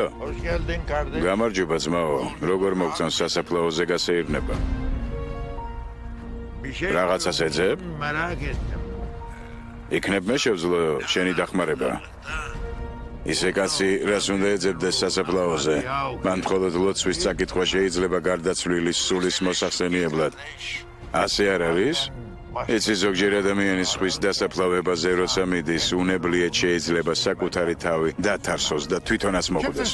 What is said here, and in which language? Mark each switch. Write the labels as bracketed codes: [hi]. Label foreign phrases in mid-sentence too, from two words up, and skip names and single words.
[tr] Hoş geldin kardeşim. [ka] გამარჯობა ძმაო. როგორ მოგწონს სასაფლაოზე გასეირნება? რაღაცას ეძებ? [tr] Merak ettim. [ka] იქნებ მე შევძლო შენი დახმარება. ისე კაცი რას უნდა ეძებდეს სასაფლაოზე? მან მხოლოდ ლოცვის წაკითხვა შეიძლება გარდაცვლილი სულის მოსახსენიებლად. ასე არ არის? იცი ზოგჯერ ადამიანის ხვის დასაფლავებაზე როცა მიდის, უნებლიეთ შეიძლება საკუთარი თავი დათარსოს და თვითონაც მოკვდეს.